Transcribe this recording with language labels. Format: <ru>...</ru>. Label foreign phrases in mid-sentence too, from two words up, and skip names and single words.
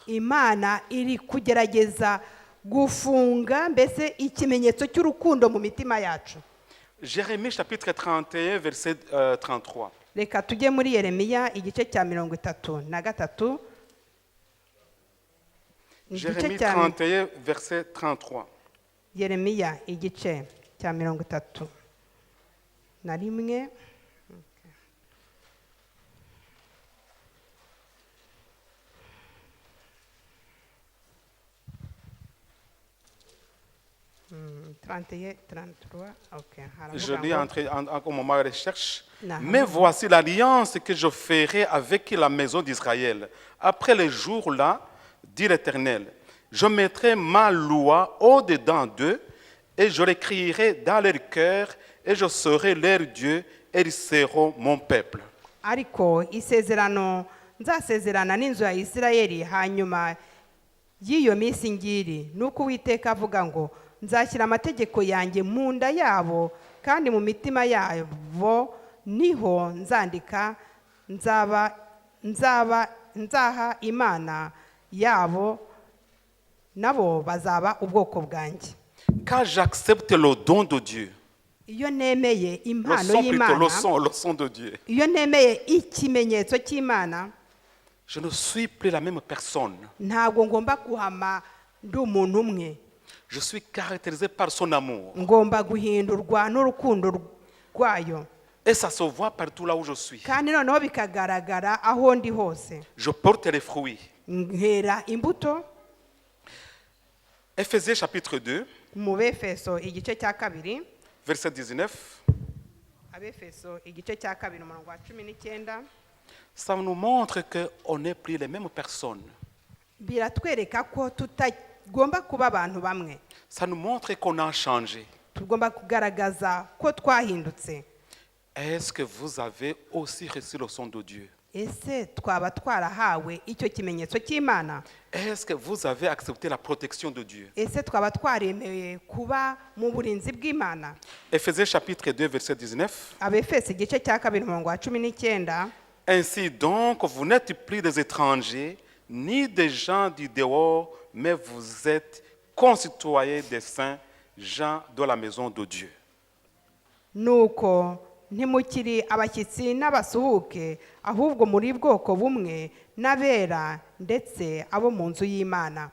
<rw>Imana iri kugerageza gufunga mbese ikimenyetso cy'urukundo mu mitima yacu.</rw> <fr>Jérémie chapitre 31 verset 33.</fr> <rw>Reka tujye muri Yeremiya igice cya 33.</rw> <fr>Jérémie 31 verset 33.</fr> <rw>Yeremiya igice cya 31.</rw> <fr>Je lis au moment de recherche. Mais voici l'alliance que je ferai avec la maison d'Israël. Après les jours-là, dit l'Éternel, je mettrai ma loi au-dedans d'eux et je l'écrirai dans leur cœur et je serai leur Dieu et ils seront mon peuple.</fr> <rw>Ariko isezerano nzasezerana n'inzu ya Isirayeli hanyuma y'iyo minsi ngiri nuko Uwiteka avuga ngo nzashyira amategeko yanjye mu nda yabo kandi mu mitima yabo niho nzandika nzaha Imana yabo nabo bazaba ubwoko bwanjye.</rw> <fr>Quand j'accepte le don de Dieu,</fr> <rw>iyo nemeye impano</rw> <fr>le</fr> <rw>y'Imana,</rw> <fr>son de Dieu,</fr> <rw>iyo nemeye ikimenyetso cy'Imana,</rw> <fr>je ne suis plus la même personne.</fr> <rw>ntabwo ngomba guhama ndi umuntu umwe.</rw> <fr>Je suis caractérisé par son amour.</fr> <rw>ngomba guhindurwa n'urukundo rwayo,</rw> <fr>Et ça se voit partout là où je suis.</fr> <rw>kandi noneho bikagaragara aho ndi hose.</rw> <fr>Je porte les fruits.</fr> <rw>Nkera imbuto.</rw> <fr>Éphésiens chapitre 2,</fr> <rw>Mu Befeso igice cya kabiri,</rw> <fr>verset 19.</fr> <rw>Abefeso igice cya kabiri umurongo wa 19,</rw> <fr>Ça nous montre qu'on n'est plus les mêmes personnes.</fr> <rw>biratwereka ko tutagomba kuba abantu bamwe.</rw> <fr>Ça nous montre qu'on a changé.</fr> <rw>Tugomba kugaragaza ko twahindutse.</rw> <fr>Est-ce que vous avez aussi reçu le son de Dieu?</fr> <rw>Ese twaba twarahawe icyo kimenyetso cy'Imana?</rw> <fr>Est-ce que vous avez accepté la protection de Dieu?</fr> <rw>Ese twaba twaremewe kuba mu burinzi bw'Imana?</rw> <fr>Éphésiens chapitre 2, verset 19.</fr> <rw>Abefeso igice cya kabiri umurongo wa 19,</rw> <fr>Ainsi donc, vous n'êtes plus des étrangers, ni des gens du dehors, mais vous êtes concitoyens des saints, gens de la maison de Dieu.</fr> <rw>nuko ntimukiri abashyitsi n'abasuhuke, ahubwo muri bwoko bumwe n'abera ndetse abo mu nzu y'Imana.</rw>